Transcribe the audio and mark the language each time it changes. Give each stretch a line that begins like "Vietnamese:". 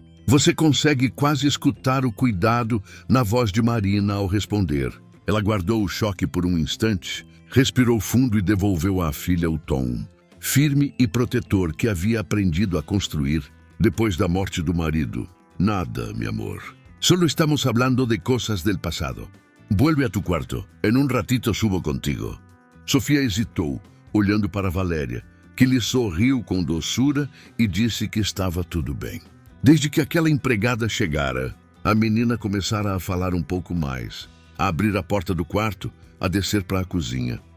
Portuguese: Você consegue quase escutar o cuidado na voz de Marina ao responder. Ela guardou o choque por um instante, respirou fundo e devolveu à filha o tom firme e protetor que havia aprendido a construir depois da morte do marido.
Spanish: Nada, mi amor. Solo estamos hablando de cosas del pasado. Vuelve a tu quarto. En un ratito subo contigo.
Portuguese: Sofia hesitou, olhando para Valéria, que lhe sorriu com doçura e disse que estava tudo bem. Desde que aquela empregada chegara, a menina começara a falar um pouco mais, a abrir a porta do quarto, a descer para a cozinha.